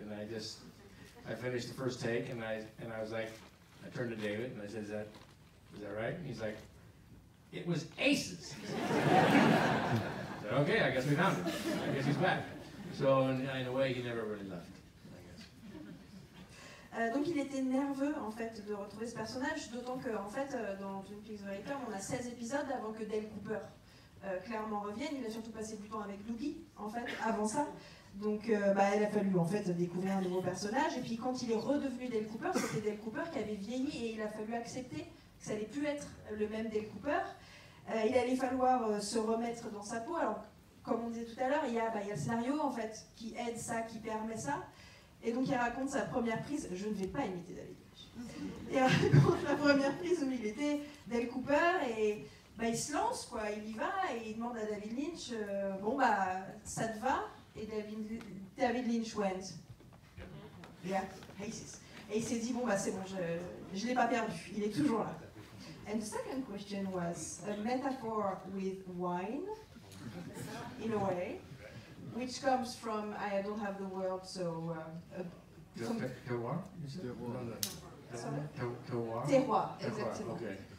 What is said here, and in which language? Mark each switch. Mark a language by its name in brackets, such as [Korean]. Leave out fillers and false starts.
[English] And I finished the first take, and I was like, I turned to David and I said, is that right? And he's like, it was aces. I said, okay, I guess we found him. I guess he's back. So in a way, he never really left, I guess. [French] Donc il était nerveux en fait de retrouver ce personnage, d'autant que en fait dans Twin Peaks The Return, on a 16 épisodes avant que Dale Cooper clairement revienne. Il a surtout passé du temps avec Dougie en fait avant ça. Donc il a fallu en fait découvrir un nouveau personnage, et puis quand il est redevenu Dale Cooper, c'était Dale Cooper qui avait vieilli, et il a fallu accepter que ça allait plus être le même Dale Cooper. Il allait falloir se remettre dans sa peau. Alors comme on disait tout à l'heure, il y a le scénario en fait qui aide ça, qui permet ça. Et donc il raconte sa première prise, je ne vais pas imiter David Lynch. Il raconte la première prise où il était Dale Cooper, et il se lance, quoi, il y va, et il demande à David Lynch, ça te va? [English] Et David Lynch went, yeah, Elysees. [French] Et il s'est dit, c'est bon, je ne l'ai pas perdu, il est toujours là. [English] And the second question was a metaphor with wine, in a way, which comes from, I don't have the word, so... Terroir? Terroir. Terroir, exactly. Okay.